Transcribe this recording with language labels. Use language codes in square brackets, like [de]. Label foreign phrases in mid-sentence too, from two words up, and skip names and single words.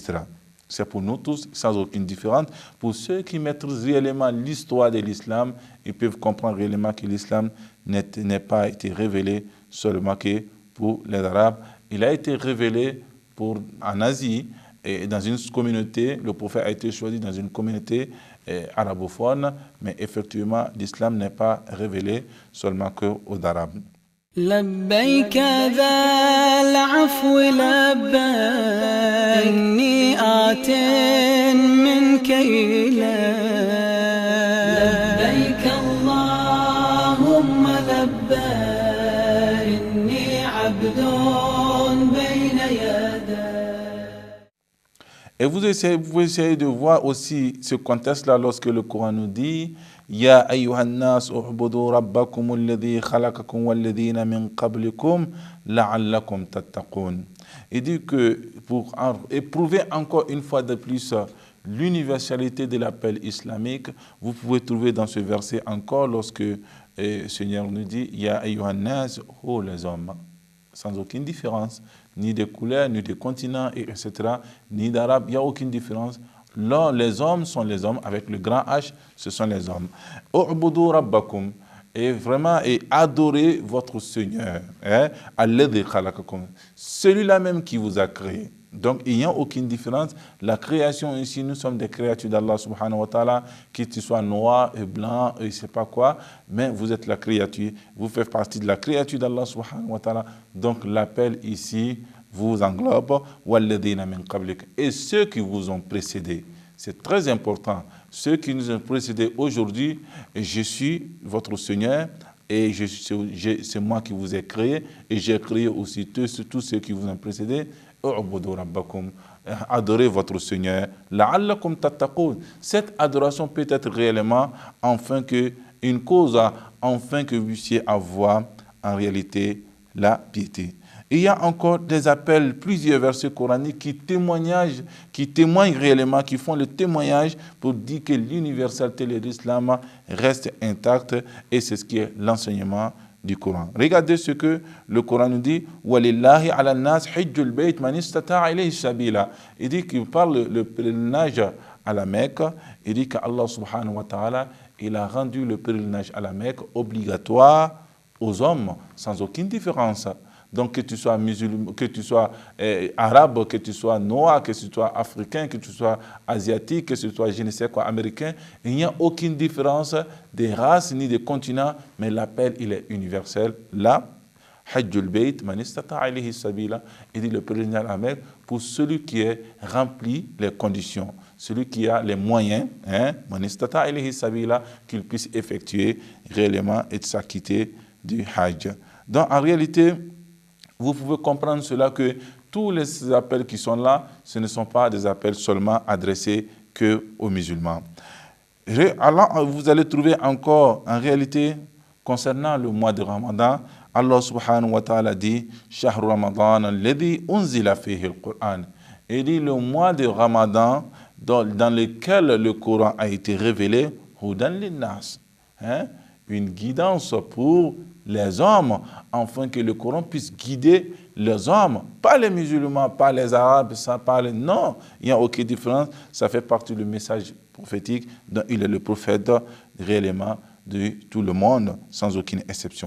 [fr] C'est pour nous tous, sans aucune différence. Pour ceux qui maîtrisent réellement l'histoire de l'islam, ils peuvent comprendre réellement que l'islam n'est pas été révélé seulement que pour les Arabes. Il a été révélé en Asie, et dans une communauté, le prophète a été choisi dans une communauté arabophone, mais effectivement, l'islam n'est pas révélé seulement qu'aux Arabes. [ar] لبيك ذا العفو لبيك إني آت منك ليلا لبيك اللهم لبيك إني عبد بين يديك. [fr] Et vous pouvez essayer de voir aussi ce contexte-là lorsque le Coran nous dit [ar] يا أيها الناس اعبدوا ربكم الذي خلقكم والذين من قبلكم لعلكم تتقون. [fr] Il dit que pour éprouver encore une fois de plus l'universalité de l'appel islamique, vous pouvez trouver dans ce verset encore lorsque le Seigneur nous dit [ar] يا أيها الناس, [fr] oh les hommes, sans aucune différence, ni de couleur, ni de continent, etc., ni d'arabe, il n'y a aucune différence. Là, les hommes sont les hommes, avec le grand H, ce sont les hommes. [ar] اعبدوا ربكم, [fr] et vraiment, et adorez votre Seigneur, [ar] الذي خلقكم, [fr] celui-là même qui vous a créé. Donc, il n'y a aucune différence. La création ici, nous sommes des créatures d'Allah [ar] سبحانه وتعالى, [fr] que tu sois noir et blanc, et je ne sais pas quoi, mais vous êtes la créature, vous faites partie de la créature d'Allah [ar] سبحانه وتعالى. [fr] Donc, l'appel ici vous englobe, [ar] والذين من قبلك, [fr] et ceux qui vous ont précédés. C'est très important. Ceux qui nous ont précédés aujourd'hui, je suis votre Seigneur, et c'est moi qui vous ai créé, et j'ai créé aussi tous ceux qui vous ont précédés. Adorez votre Seigneur. [ar] لعلكم تتقون. [fr] Cette adoration peut être réellement une cause, afin que vous puissiez avoir en réalité la piété. Il y a encore des appels, plusieurs versets coraniques qui témoignent réellement, qui font le témoignage pour dire que l'universalité de l'islam reste intacte, et c'est ce qui est l'enseignement du Coran. Regardez ce que le Coran nous dit. [ar] ولله على الناس حج البيت من استطاع إليه سبيلا. [fr] Il dit qu'il parle le pèlerinage à la Mecque. Il dit qu'Allah [ar] سبحانه وتعالى, [fr] il a rendu le pèlerinage à la Mecque obligatoire aux hommes, sans aucune différence. Donc que tu sois musulman, que tu sois arabe, que tu sois noir, que tu sois africain, que tu sois asiatique, que tu sois je ne sais quoi, américain, il n'y a aucune différence des races ni des continents, mais l'appel il est universel. Là, [ar] حج البيت من استطاع إليه سبيلا, [fr] il dit le pèlerinage à la Mecque pour celui qui est rempli les conditions, celui qui a les moyens, [ar] من استطاع إليه سبيلا, [fr] qu'il puisse effectuer réellement et s'acquitter du Hajj. Donc en réalité, vous pouvez comprendre cela que tous les appels qui sont là, ce ne sont pas des appels seulement adressés qu'aux musulmans. Alors, vous allez trouver encore, en réalité, concernant le mois de Ramadan, Allah [ar] سبحانه وتعالى [fr] dit « [ar] شهر رمضان الذي أنزل فيه القرآن [fr] » Il dit le mois de Ramadan dans lequel le Coran a été révélé, « [ar] هدى للناس » [fr] une guidance pour les hommes, afin que le Coran puisse guider les hommes, pas les musulmans, pas les arabes, non, il n'y a aucune différence, ça fait partie du message prophétique dont il est le prophète réellement de tout le monde, sans aucune exception.